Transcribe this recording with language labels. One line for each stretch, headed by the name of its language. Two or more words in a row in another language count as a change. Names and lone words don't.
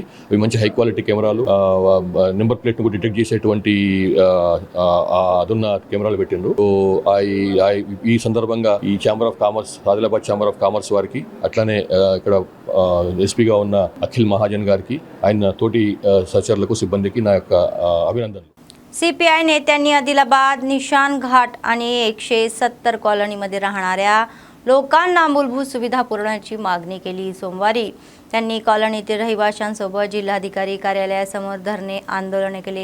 Telugu: మంచి
English: high quality
Telugu: కెమెరాలు,
English: number plate
Telugu: ను డిటెక్ట్ చేసేటువంటి అదున్న కెమెరాలు పెట్టిండ్రు. ఈ సందర్భంగా ఈ ఛాంబర్ ఆఫ్ కామర్స్, ఆదిలాబాద్ ఛాంబర్ ఆఫ్ కామర్స్ వారికి, అట్లానే ఇక్కడ ఎస్పీగా ఉన్న అఖిల్ మహాజన్ గారికి, ఆయన తోటి సహచరులకు, సిబ్బందికి నా యొక్క अभिनंदन.
Marathi: CPI नेत्यांनी आदिलाबाद निशान घाट आणि 170 कॉलनीमध्ये राहणाऱ्या लोकांना मूलभूत सुविधा पुरवण्याची मागणी केली. सोमवारी त्यांनी कॉलनीतील रहिवाशांसोबत जिल्हाधिकारी कार्यालयासमोर धरणे आंदोलन केले.